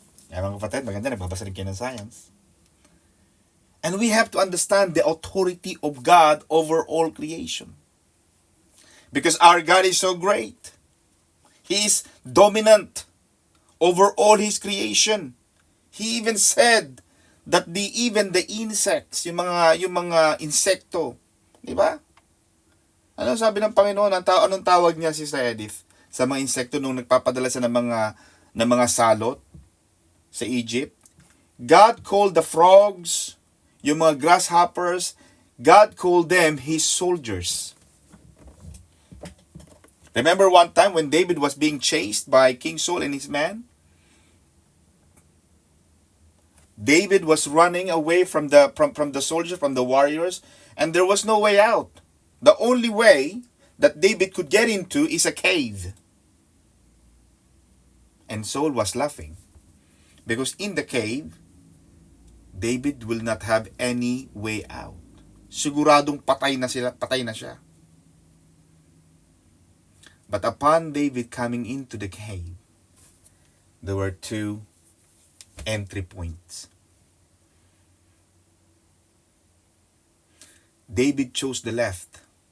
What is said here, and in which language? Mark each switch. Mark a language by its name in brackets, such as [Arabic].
[Filipino] Kaya mga kapatid, maganda, nagbabasa rin kayo ng science. [English] And we have to understand the authority of God over all creation. Because our God is so great. He is dominant over all His creation. He even said that even the insects, [Filipino] yung mga insekto, di ba? Ano sabi ng Panginoon? Anong tawag niya, Sister Edith, sa mga insekto nung nagpapadala siya ng mga salot sa Egypt? [English] God called the frogs, yung mga grasshoppers, God called them His soldiers. Remember one time when David was being chased by King Saul and his men? David was running away from the soldiers, from the warriors, and there was no way out. The only way that David could get into is a cave. And Saul was laughing. Because in the cave, David will not have any way out. [Filipino] Siguradong patay na siya. [English] But upon David coming into the cave, there were two entry points. David chose the left.